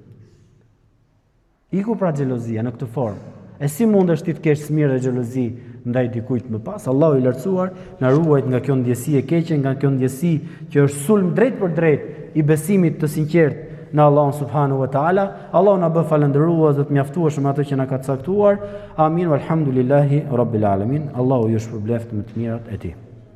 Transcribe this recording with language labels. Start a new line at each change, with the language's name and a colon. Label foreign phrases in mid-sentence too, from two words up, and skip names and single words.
Albanian: Iku pra xhelozia në këtë formë. E si mundesh ti të kesh smirë dhe xhelozi ndaj dikujt më pas? Allahu i lartësuar na ruajt nga kjo ndjesi e keqe, nga kjo ndjesi që është sulm drejt për drejt i besimit të sinqert në Allahun
Arabic: سبحانه وتعالى.
Albanian: Allahu na bë falendërues dhe të mjaftueshëm atë që na ka caktuar.
Arabic: آمين والحمد لله رب العالمين.
Albanian: Allahu ju shpërbleft me të mirat e tij.